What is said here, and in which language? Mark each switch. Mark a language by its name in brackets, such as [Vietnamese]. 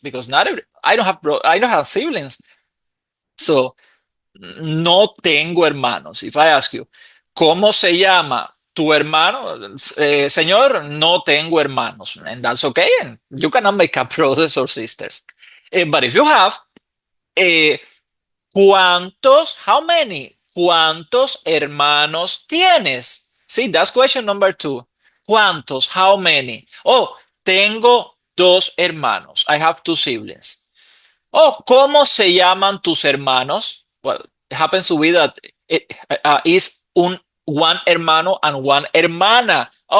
[English] Because not every, I don't have siblings. [Spanish] So, no tengo hermanos. [English] If I ask you, [Spanish] ¿cómo se llama tu hermano? Señor, no tengo hermanos. [English] And that's okay. And you cannot make up brothers or sisters. But if you have, ¿cuántos? How many? [Spanish] ¿Cuántos hermanos tienes? [English] See, that's question number 2. [Spanish] ¿Cuántos? [English] How many? [Spanish] Oh, tengo 2 hermanos. [English] I have 2 siblings. [Spanish] Oh, ¿cómo se llaman tus hermanos? [English] Well, it happens to be that it is one hermano and one hermana.